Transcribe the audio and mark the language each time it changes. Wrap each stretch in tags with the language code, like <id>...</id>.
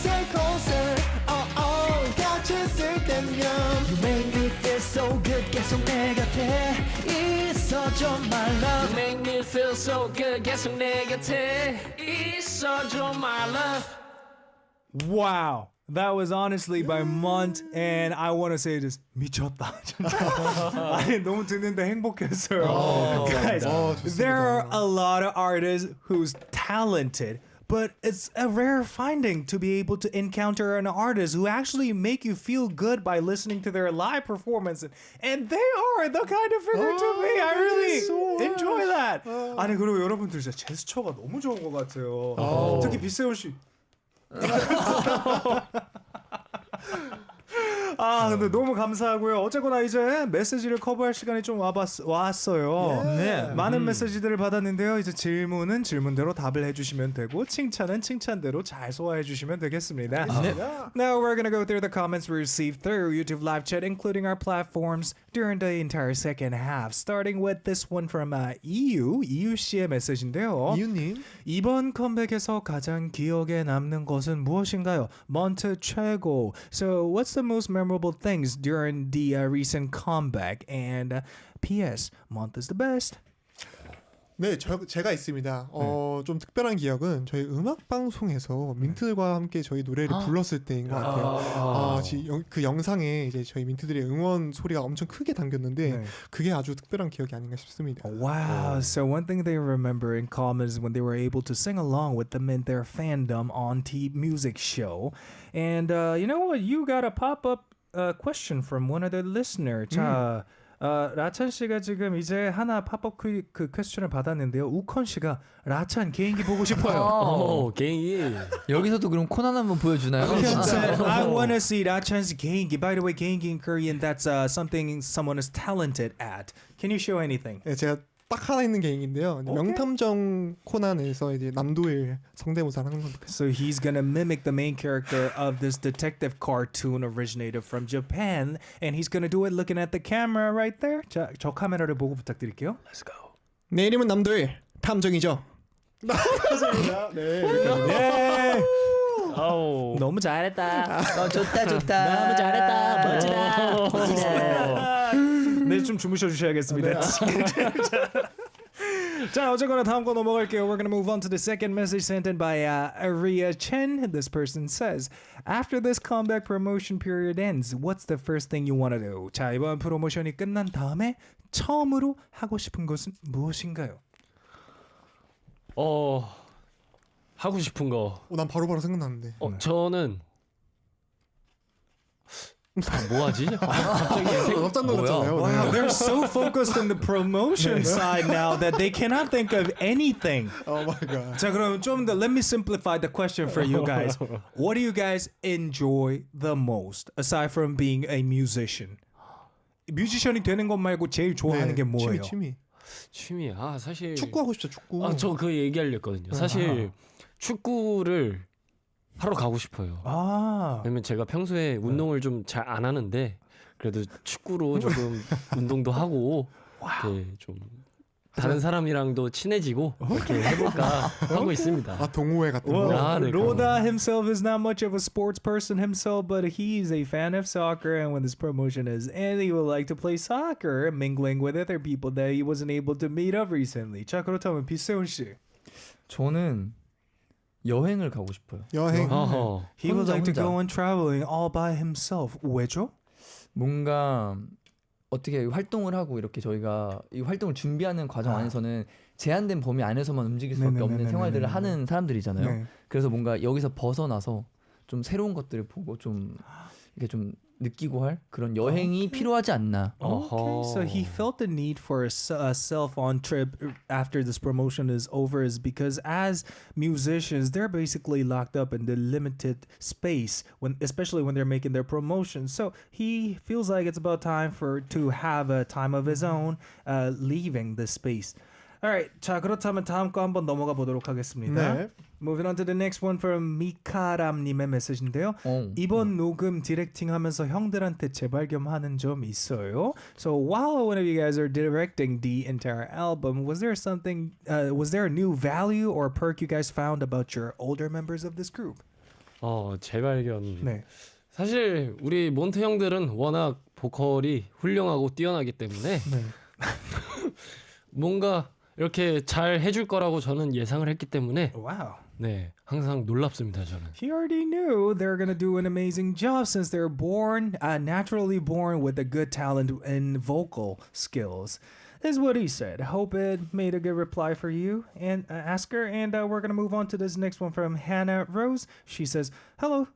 <ko>Closer 같이 있을 때면</ko> <en>You make me feel so good</en> <ko>계속 내 곁에 있어줘</ko> <en>my love You make me feel so good 계속 내 곁에 있어줘 my love Wow. That was honestly by Mont, and I want to say this</en> <ko>미쳤다. 진짜. 아니 너무 듣는데 행복했어요.</ko> <en>Guys, there are a lot of artists who's talented, but it's a rare finding to be able to encounter an artist who actually make you feel good by listening to their live performance, and they are the kind of figure to me. I really enjoy that.</en> <ko>아니 그리고 여러분들 진짜 제스처가 너무 좋은 것 같아요. 특히 비세훈 씨. 아 근데 너무 감사하고요. 어쨌거나 이제 메시지를 커버할 시간이 좀 왔어요. 네. 많은 메시지들을 받았는데요. 이제 질문은 질문대로 답을 해주시면 되고 칭찬은 칭찬대로 잘 소화해주시면 되겠습니다.</ko> <en>Now we're gonna go through the comments we received through YouTube live chat, including our platforms during the entire second half. Starting with this one from EU</en> <ko>씨의 메시지인데요. 이유님 이번 컴백에서 가장 기억에 남는 것은 무엇인가요? Mont 최고.</ko> <en>So what's the most memorable things during the recent comeback? And P.S. Mont is the best.</en> <ko>네, 제가 있습니다. 좀 특별한 기억은 저희 음악 방송에서 민트들과 함께 저희 노래를 불렀을 때인 것 같아요. 그 영상에 이제 저희 민트들의 응원 소리가 엄청 크게 담겼는데 그게 아주 특별한 기억이 아닌가 싶습니다.</ko> <en>Wow. So one thing they remember in common is when they were able to sing along with them in their fandom M.O.N.T music show. And you know what? You got a pop-up question from one of the listeners.</en> <ko>자, 라찬 씨가 지금 이제 하나 팝업 그 퀘스천을 받았는데요. 우컨 씨가 라찬 개인기 보고 싶어요. 개인기. 여기서도 그럼 코난 한번 보여주나요?</ko> <en>Ukan said, I want to see 라찬's 개인기. By the way, 개인기 in Korean, that's something someone is talented at. Can you show anything?</en> <ko>네, 제가 딱 하나 있는 개인기인데요. 명탐정 코난에서 이제 남도일 성대모사를 하는 겁니다.</ko> <en>So he's gonna mimic the main character of this detective cartoon originated from Japan, and he's gonna do it looking at the camera right there.</en> <ko>자, 저 카메라를 보고 부탁드릴게요.</ko> <en>Let's go.</en> <ko>내 이름은 남도일 탐정이죠. 감사합니다. 네. 예. Oh. 너무 잘했다. 좋다. 너무 잘했다. 멋지다. 네, 좀 주무셔 주셔야겠습니다. 자, 어쨌거나 다음 거 넘어갈게요.</ko> <en>We're gonna move on to the second message sent in by Aria Chen. This person says, After this comeback promotion period ends, what's the first thing you want to do?</en> <ko>자, 이번 프로모션이 끝난 다음에 처음으로 하고 싶은 것은 무엇인가요? 하고 싶은 거. 난 바로바로 생각나는데. 저는 뭐 하지? 갑자기 깜짝 놀랐잖아요.</ko> <en>Wow, they're so focused on the promotion side now that they cannot think of anything. Oh my god.</en> <ko>자, 그럼 좀 더</ko> <en>let me simplify the question for you guys. What do you guys enjoy the most aside from being a musician?</en> <ko>뮤지션이 되는 것 말고 제일 좋아하는 게 뭐예요? 취미. 사실 축구하고 싶죠, 축구. 저 그 얘기하려 했거든요. 사실 축구를 하러 가고 싶어요. 왜냐면 제가 평소에 운동을 좀 잘 안 하는데 그래도 축구로 조금 운동도 하고 좀 다른 사람이랑도 친해지고 이렇게 해볼까 하고 있습니다. 동호회 같은 거.</ko> <en>Well,</en> <ko>네,</ko> <en>Roda himself is not much of a sports person himself, but he's a fan of soccer, and when this promotion is and he would like to play soccer, mingling with other people that he wasn't able to meet up recently.</en> <ko>자, 그렇다면 비세훈 씨. 저는 여행을 가고 싶어요. 여행.</ko> <en>He would like to</en> <ko>혼자.</ko> <en>go on traveling all by himself.</en> <ko>왜죠? 뭔가 어떻게 활동을 하고 이렇게 저희가 이 활동을 준비하는 과정 안에서는 제한된 범위 안에서만 움직일 수밖에 없는 생활들을 하는 사람들이잖아요. 네. 그래서 뭔가 여기서 벗어나서 좀 새로운 것들을 보고 좀 이렇게 좀 느끼고 할 그런 여행이 필요하지 않나.</ko> <en>Okay, so he felt the need for a self-on trip after this promotion is over is because as musicians, they're basically locked up in the limited space, especially when they're making their promotions. So he feels like it's about time to have a time of his own, leaving the space.</en> <ko>Alright, 자 그렇다면 다음 거 한번 넘어가 보도록 하겠습니다. 네.</ko> <en>Moving on to the next one from</en> <ko>미카람님의 메시지인데요. 이번 녹음 디렉팅하면서 형들한테 재발견하는 점 있어요.</ko> <en>So while one of you guys are directing the entire album, was there a new value or perk you guys found about your older members of this group?</en> <ko>재발견. 네. 사실 우리 몬트 형들은 워낙 보컬이 훌륭하고 뛰어나기 때문에 뭔가 이렇게 잘 해줄 거라고 저는 예상을 했기 때문에</ko> <en>Wow.</en> <ko>네, 항상 놀랍습니다 저는.</ko> <en>He already knew they're gonna do an amazing job since they're naturally born with a good talent in vocal skills. Is what he said. Hope it made a good reply for you and Asker. And we're gonna move on to this next one from Hannah Rose. She says, "Hello.</en>